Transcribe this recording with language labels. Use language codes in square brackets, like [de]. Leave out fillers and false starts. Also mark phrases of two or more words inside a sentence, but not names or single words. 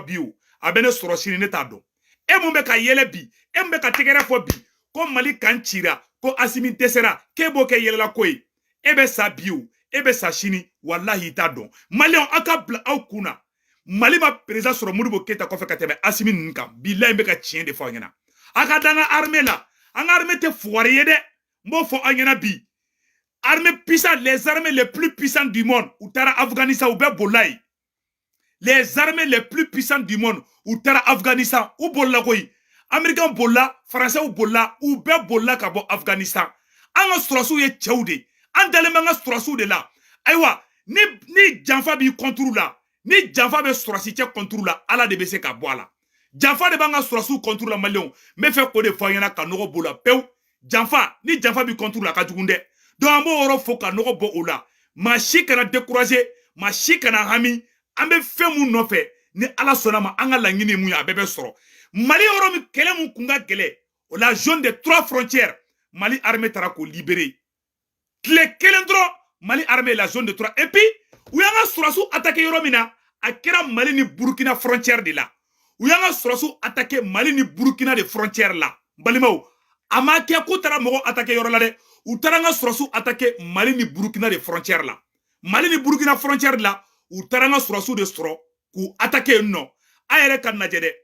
[bm] bi o a bɛ ne sɔrɔ sini ne t'a dɔn e mun bɛ ka yɛlɛ bi e mun bɛ ka tɛgɛrɛ fɔ bi ko Mali kan cira ko Asimi dɛsɛra k'e b'o kɛ yɛlɛla ko ye e bɛ sa bi o e bɛ sa sini wallahi i t'a dɔn maliyɛnw aw ka bila aw kunna Mali ma président sɔrɔ Modibo Keyita kɔfɛ ka tɛmɛ Asimi ninnu kan bilahi bɛ ka tiɲɛ de fɔ aw ɲɛna a ka da an ka armée la an ka armée tɛ fugari ye dɛ n b'o fɔ aw ɲɛna bi [fr] armée puissante les armées les plus puissantes du monde [bm] u taara Afghanistan u bɛɛ bolila yen [fr] les armées les plus puissantes du monde [bm] u taara Afghanistan u bolila koyi américain bolila français bolila u bɛɛ bolila ka bɔ Afghanistan an ka sɔrɔsiw ye cɛw de an dalen bɛ an ka sɔrɔsiw de la ayiwa ni janfa b'i contre la ni janfa bɛ sɔrɔsi cɛ contre la ala de bɛ se ka bɔ a la janfa de b'an ka sɔrɔsiw contre la maliyɛnw n bɛ fɛ k'o de fɔ an ɲɛna ka nɔgɔ b'o la pewu janfa ni janfa b'i contre la ka jugu dɛ donc an b'o yɔrɔ fɔ ka nɔgɔ bɔ o la maa si kana décourager maa si kana hami an bɛ fɛn mun nɔfɛ ni ala sɔnna ma an ka laɲini mun ye a bɛɛ bɛ sɔrɔ Mali yɔrɔ min kɛlɛ mun kun ka gɛlɛ o la [fr] zone des 3 frontières [bm] Mali armée taara k'o libérer tile kelen dɔrɔn Mali armée la [fr] zone de 3 et puis [bm] u y'an ka sɔrɔsiw attaquer yɔrɔ min na a kɛra Mali ni Burkina frontière de la u y'an ka sɔrɔsiw attaquer Mali ni Burkina de frontière la balimaw a ma kɛ k'u taara mɔgɔ attaquer yɔrɔ la dɛ u taara an ka sɔrɔsiw attaquer Mali ni Burkina de frontière la Mali ni Burkina frontière la u taara an ka sɔrɔsiw de sɔrɔ k'u attaquer yen nɔ a yɛrɛ ka lajɛ dɛ